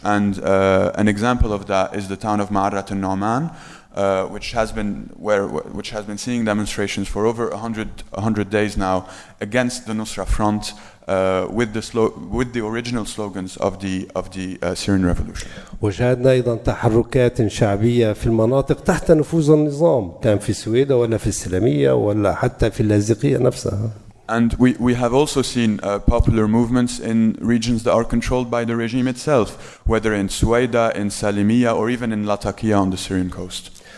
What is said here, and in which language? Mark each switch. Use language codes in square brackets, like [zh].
[en] And an example of that is the town of Ma'arrat al-Nu'man, which has been seeing demonstrations for over 100 days now against the Nusra Front with the original slogans of the Syrian revolution. [ar] وشاهدنا أيضا تحركات شعبية في المناطق تحت نفوذ النظام، كان في السويدة ولا في السلمية ولا حتى في اللاذقية نفسها. [en] And we have also seen popular movements in regions that are controlled by the regime itself, whether in Suwaida, in Salimiyya, or even in Latakia on the Syrian coast.